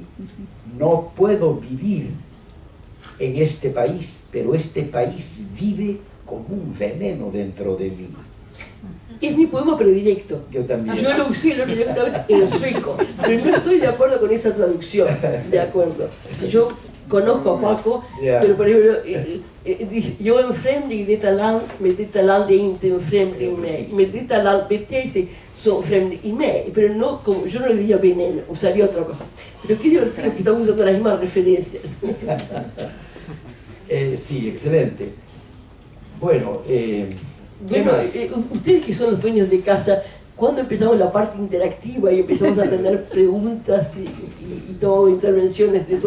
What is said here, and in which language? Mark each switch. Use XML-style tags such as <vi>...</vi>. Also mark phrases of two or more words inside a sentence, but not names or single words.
<es>No puedo vivir en este país, pero este país vive como un veneno dentro de mí. Es mi poema predilecto. Yo también. Yo lo usé directamente en el sueco, pero no estoy de acuerdo con esa traducción. De acuerdo. Yo conozco a Paco, pero por ejemplo, dice, yo</es> <sv>en främling i detta land, med detta land är inte en främling mig. Med detta land beter sig som främling i mig.</sv> <es>Pero no, como, yo no le diría veneno, usaría otra cosa. Pero qué divertido que estamos usando las mismas referencias. Sí, excelente. Bueno, bueno, ustedes que son los dueños de casa, ¿cuándo empezamos la parte interactiva y empezamos a tener preguntas y todo, intervenciones de todo?</es>